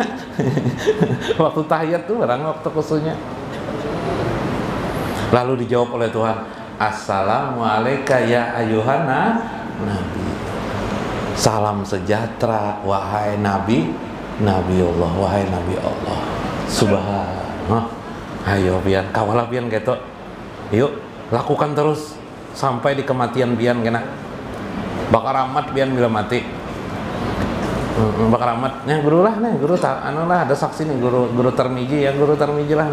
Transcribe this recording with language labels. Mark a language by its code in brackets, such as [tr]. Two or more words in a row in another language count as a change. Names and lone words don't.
[bjn] Waktu tahiyat tuh barang waktu khususnya. [id] Lalu dijawab oleh Tuhan, [ar] السلام عليكم يا أيها النبي. [id] Salam sejahtera wahai Nabi, Nabi Allah, wahai Nabi Allah. Subhanallah. [bjn] Ayo pian, kawalah pian gitu. Yuk, lakukan terus sampai di kematian pian kena. Bakar amat pian bila mati. Bakar amat. Nih guru lah, nih guru anu lah, ada saksi nih guru Tarmiji ya, guru Tarmiji lah.